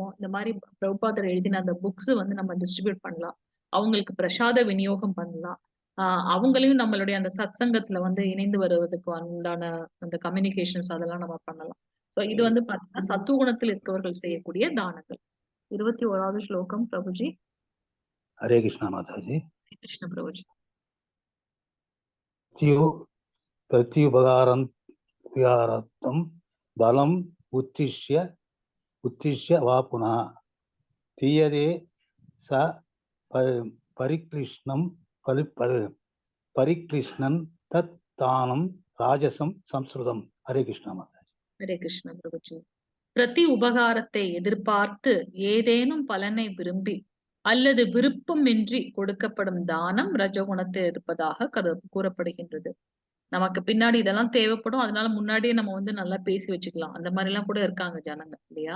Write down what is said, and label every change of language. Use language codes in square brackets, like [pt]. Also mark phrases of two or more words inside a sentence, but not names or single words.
[ta] இந்த மாதிரி பிரபுபாதர் எழுதின அந்த புக்ஸ் வந்து நம்ம டிஸ்ட்ரிபியூட் பண்ணலாம். அவங்களுக்கு பிரசாத விநியோகம் பண்ணலாம். அவங்களையும் நம்மளுடைய அந்த சத் சங்கத்துல வந்து இணைந்து வருவதற்கு உண்டான அந்த கம்யூனிகேஷன்ஸ் அதெல்லாம் நம்ம பண்ணலாம். இது வந்து பாத்தீங்கன்னா சத்துவகுணத்தில் இருக்கவர்கள் செய்யக்கூடிய தானங்கள். 21வது ஸ்லோகம் பிரபுஜி. [hi] हरे कृष्णा माताजी। [ta] கிருஷ்ண பிரபுஜி. [sa] प्रत्युपकारार्थं बलम् उच्छिष्य वा पुनः तीयते स परिक्लिष्णन् तत् तानं राजसं संस्कृतम्। [hi] हरे कृष्णा माताजी। [ta] ஹரே கிருஷ்ண பிரபுஜி. பிரதி உபகாரத்தை எதிர்பார்த்து ஏதேனும் பலனை விரும்பி அல்லது விருப்பமின்றி கொடுக்கப்படும் தானம் ரஜகுணத்தில் இருப்பதாக கூறப்படுகின்றது. நமக்கு பின்னாடி இதெல்லாம் தேவைப்படும். அதனால முன்னாடியே நம்ம வந்து நல்லா பேசி வச்சுக்கலாம். அந்த மாதிரி எல்லாம் கூட இருக்காங்க ஜனங்க இல்லையா?